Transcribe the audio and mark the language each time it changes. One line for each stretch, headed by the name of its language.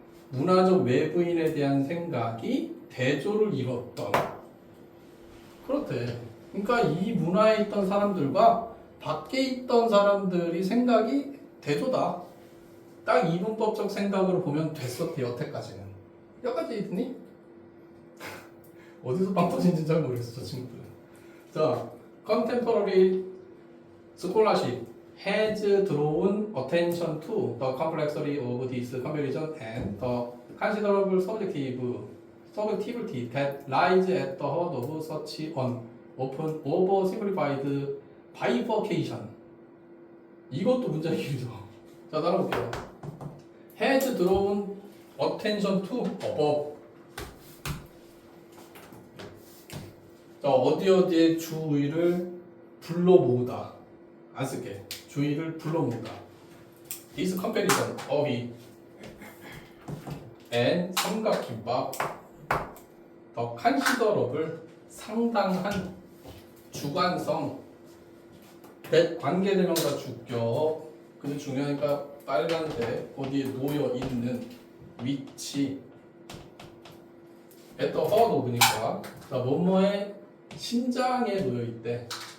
Korean: 문화적 외부인에 대한 생각이 대조를 이뤘던. 그렇대. 그러니까 이 문화에 있던 사람들과 밖에 있던 사람들이 생각이 대조다. 딱 이분법적 생각으로 보면 됐었대, 여태까지는. 여기까지 있니? 어디서 빵 터진지 잘 모르겠어, 저 친구들은.
English: 자, contemporary scholarship has drawn attention to the complexity of this comparison and the considerable subjectivity that lies at the heart of such an often oversimplified bifurcation.
Korean: 이것도 문제의 길이죠. 자, 따라볼게요.
English: has drawn attention to above.
Korean: 자, 어디에 주의를 불러 모으다. 안 쓸게. 주의를 불러 모으다.
English: This comparison of it and
Korean: 삼각김밥 더
English: considerable
Korean: 상당한 주관성 that 관계대명사 주격 근데 중요하니까 빨간색 어디에 놓여 있는 위치
English: at the heart of
Korean: 니까 자 뭐뭐의 심장에 놓여 있대.